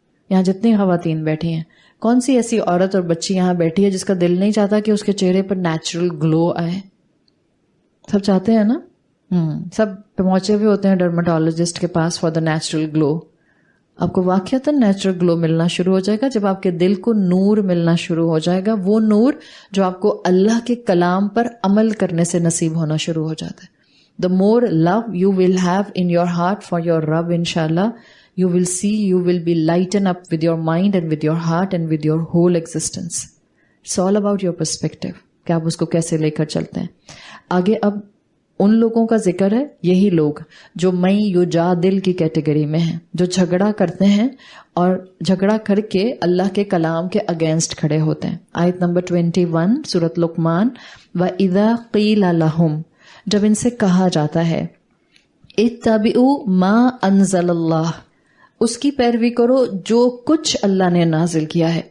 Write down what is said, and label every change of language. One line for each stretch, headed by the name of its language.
Urdu: یہاں جتنی خواتین بیٹھی ہیں, کون سی ایسی عورت اور بچی یہاں بیٹھی ہے جس کا دل نہیں چاہتا کہ اس کے چہرے پر نیچرل گلو آئے؟ سب چاہتے ہیں نا. سب پہنچے ہوئے ہوتے ہیں ڈرماٹولوجسٹ کے پاس
English: For the natural glow.
Urdu: آپ کو واقعتاً نیچرل گلو ملنا شروع ہو جائے گا جب آپ کے دل کو نور ملنا شروع ہو جائے گا, وہ نور جو آپ کو اللہ کے کلام پر عمل کرنے سے نصیب ہونا شروع ہو جاتا ہے.
English: The more love you will have in your heart for your Rabb, inshallah, you will see, you will be lighten up with your mind and with your heart and with your whole existence. It's all about your perspective,
Urdu: کہ آپ اس کو کیسے لے کر چلتے ہیں. آگے اب ان لوگوں کا ذکر ہے, یہی لوگ جو میں یجادل کی کیٹیگری میں ہیں, جو جھگڑا کرتے ہیں اور جھگڑا کر کے اللہ کے کلام کے اگینسٹ کھڑے ہوتے ہیں. آیت نمبر 21 سورۃ لقمان,
Arabic: وَإِذَا قِيلَ لَهُمْ,
Urdu: جب ان سے کہا جاتا ہے,
Arabic: اتبعوا ما انزل اللہ,
Urdu: اس کی پیروی کرو جو کچھ اللہ نے نازل کیا ہے.